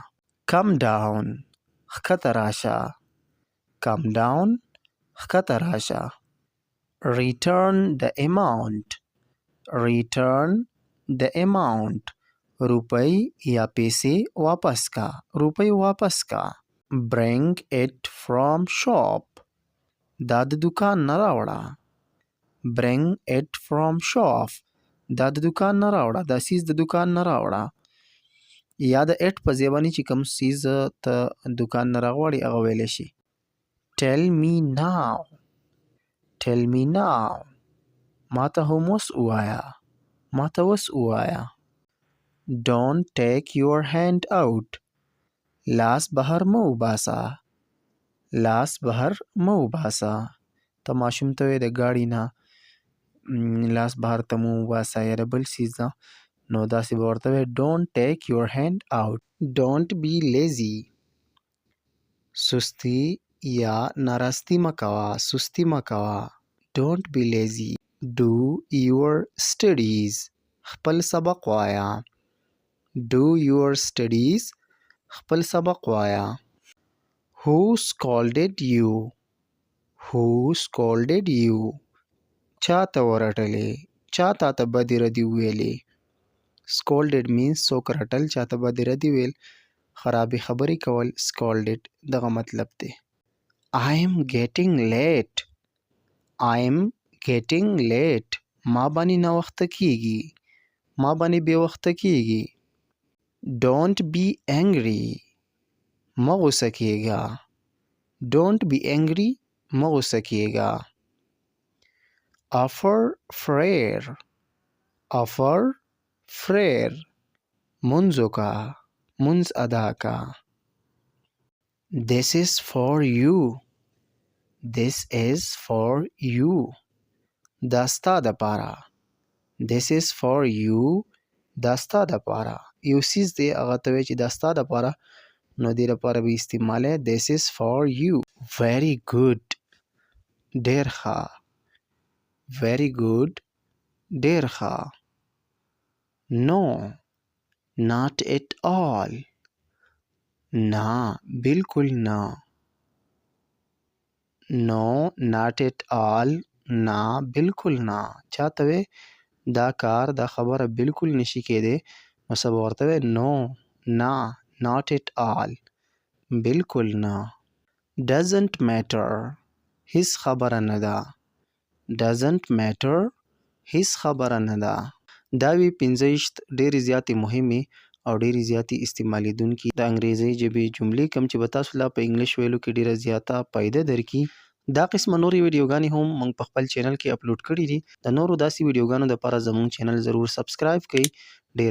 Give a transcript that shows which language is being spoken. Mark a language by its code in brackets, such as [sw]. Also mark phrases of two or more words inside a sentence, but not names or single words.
[en] come down. [ps] ښکته راشه. [en] come down. [ps] ښکته راشه. [en] return the amount. return the amount. [ps] روپۍ یا پیسې واپس کا. روپۍ واپس کا. [en] bring it from shop. [ps] دا د دکان نه راوړه. [en] bring it from shop. [ps] دا د دکان نه راوړه. دا سیز د دکان نه راوړه. یا د اټ په ځای باندې چې کوم سیز ته دکان نه راغواړي هغه ویلی شي. [en] tell me now. tell me now. [ps] ما ته هم اوس ووایه. ما ته اوس ووایه. [en] Don't take your hand out. [ps] لاس بهر مه وباسه. لاس بهر مه وباسه. ته ماشوم ته وایې د ګاډي نه لاس بهر ته مه وباسه یا د بل څیز نه نو داسې به ورته وایې [en] Don't take your hand out. Don't be lazy. [ps] سستی یا ناراستی مه کوه. سستی مه کوه. [en] Don't be lazy. Do your studies. [ps] خپل سبق وایه. [en] Do your studies. [ps] خپل سبق وایه. [en] Who scolded you. Who scolded you. [ps] چا ته ورټلې. چا تا ته بدې ردې وویلې. [en] scolded means [ps] څوک رټل چا ته بدې ردې ویل خرابې خبرې کول. scolded دغه مطلب دی. [en] I am getting late. I am getting late. [ps] ما باندې ناوخته کیږي. ما باندې بې وخته کیږي. [en] Don't be angry. [ps] مه غوسه کیږه. [en] Don't be angry. [ps] مه غوسه کیږه. [en] offer prayer. offer prayer. [ps] منځ وکړه. منځ ادا کا. [en] This is for you. This is for you. [ps] دا ستا دپاره. [en] This is for you. [ps] دا ستا دپاره. یو څیز دی هغه ته وایي چې دا ستا دپاره نو دې لپاره به استعمالی [en] This is for you. Very good. [ps] ډېر ښه. [en] Very good. [ps] ډېر ښه. [en] No. Not at all. [ps] نه بالکل نه. [en] No, not at all. [ps] نه بالکل نه. چاته وی دا کار دا خبره بالکل نشي کېدی، نو څه به ورته وایې نو، نه، [en] not at all، [ps] بالکل نه. [en] doesn't matter [ps] هیڅ خبره نه ده. [en] doesn't matter [ps] هیڅ خبره نه ده. دا وی 15 ډېرې زیاتې مهمې او ډېرې زیاتې استعمالیدونکي د انګریزي ژبې جملې کوم چې به تاسو لا په انګلیش ویلو کې ډېره زیاته فایده درکړي. دا قسمه نورې ویډیوګانې هم موږ په خپل چینل کې اپلوډ کړي دي. د نورو داسې ویډیوګانو دپاره زموږ چینل ضرور سبسکرایب کړئ.